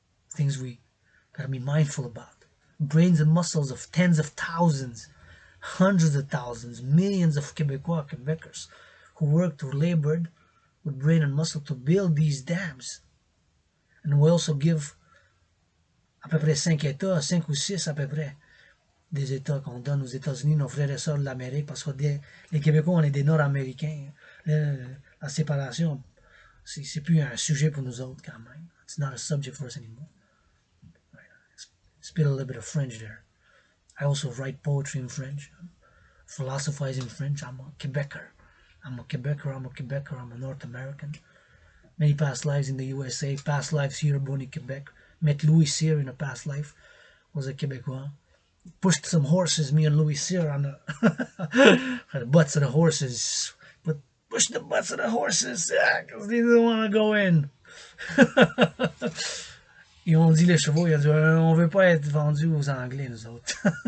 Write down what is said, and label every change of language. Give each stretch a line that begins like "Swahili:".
English: Things we gotta be mindful about. Brains and muscles of tens of thousands, hundreds of thousands, millions of Quebecers who worked or labored with brain and muscle to build these dams. And we also give
French: à peu près 5 États, 5 ou 6 à peu près, des États qu'on donne aux États-Unis, nos frères et sœurs de l'Amérique, parce que les Québécois, on est des Nord-Américains. La séparation, c'est plus un sujet pour nous autres quand même.
English: It's not a subject for us anymore. Spit a little bit of French there. I also write poetry in French, philosophize in French. I'm a Quebecer. I'm a North American. Many past lives in the USA, past lives here, born in Quebec. Met Louis Cyr in a past life, was a Quebecois. Pushed some horses, me and Louis Cyr, on the butts of the horses. But pushed the butts of the horses, because they didn't want to go in.
French: Ils ont dit les chevaux, ils ont dit on veut pas être vendus aux Anglais, nous autres.